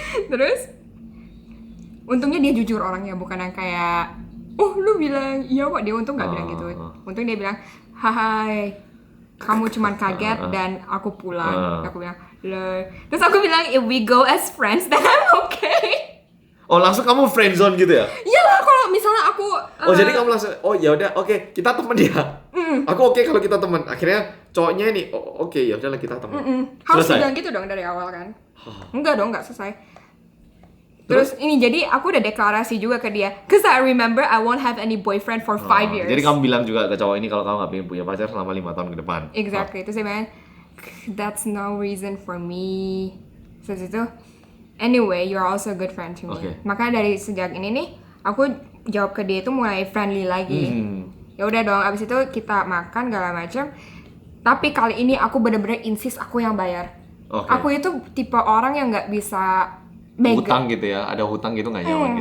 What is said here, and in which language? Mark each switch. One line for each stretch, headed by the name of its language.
Indonesian: terus untungnya dia jujur orangnya, bukan yang kayak lu bilang iya kok. Dia untung nggak bilang gitu. Untung dia bilang hai, kamu cuman kaget dan aku pulang. Aku bilang loh. Terus aku bilang
English: if we go as friends then I'm okay.
Indonesian: Oh, langsung kamu friendzone gitu ya? Iyalah, kalau misalnya aku jadi kamu langsung ya udah oke, kita temen ya. Aku oke kalau kita temen. Akhirnya cowoknya ini oke, ya udahlah kita temen. harus bilang gitu dong dari awal kan. Enggak dong, enggak selesai. Terus ini jadi aku udah deklarasi juga ke dia,
English: cause I remember I won't have any boyfriend for 5 years.
Indonesian: Jadi kamu bilang juga ke cowok ini kalau kamu nggak pengen punya pacar selama 5 tahun ke depan.
English: Exactly.
Indonesian: Terus dia bilang,
English: that's no reason for me.
Indonesian: Terus itu,
English: anyway, you're also a good friend to me. Okay.
Indonesian: Makanya dari sejak ini nih, aku jawab ke dia itu mulai friendly lagi. Ya udah dong, abis itu kita makan segala macam. Tapi kali ini aku bener-bener insist aku yang bayar.
English: Okay.
Indonesian: Aku itu tipe orang yang nggak bisa hutang gitu ya, ada hutang gitu nggak nyaman gitu.